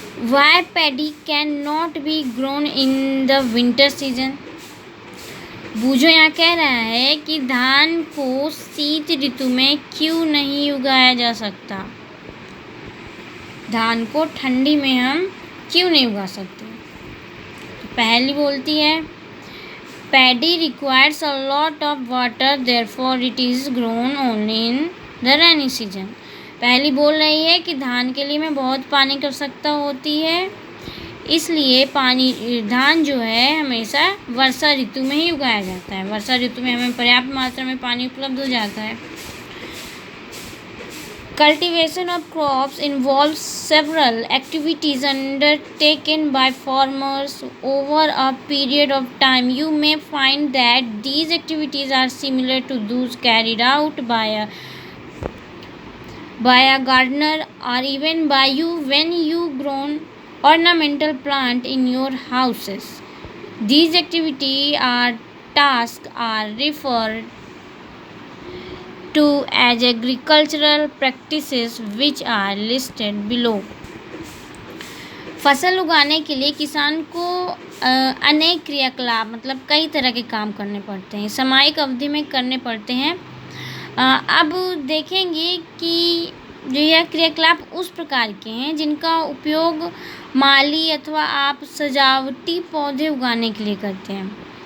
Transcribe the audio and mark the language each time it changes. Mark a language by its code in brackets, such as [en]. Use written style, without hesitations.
[en] Why paddy cannot be grown in the winter season? [hi] बूझो यहाँ कह रहा है कि धान को शीत ऋतु में क्यों नहीं उगाया जा सकता। धान को ठंडी में हम क्यों नहीं उगा सकते। तो पहली बोलती है [en] Paddy requires a lot of water, therefore it is grown only in the rainy season. [hi] पहली बोल रही है कि धान के लिए में बहुत पानी की आवश्यकता होती है, इसलिए धान जो है हमेशा वर्षा ऋतु में ही उगाया जाता है। वर्षा ऋतु में हमें पर्याप्त मात्रा में पानी उपलब्ध हो जाता है। [en] Cultivation of crops involves several activities undertaken by farmers over a period of time. You may find that these activities are similar to those carried out by a gardener or even by you when you grow ornamental plant in your houses. These activities or tasks are referred to as agricultural practices which are listed below. [hi] फसल उगाने के लिए किसान को अनेक क्रियाकलाप मतलब कई तरह के काम करने पड़ते हैं, सामयिक अवधि में करने पड़ते हैं। अब देखेंगे कि जो यह क्रियाकलाप उस प्रकार के हैं जिनका उपयोग माली अथवा आप सजावटी पौधे उगाने के लिए करते हैं।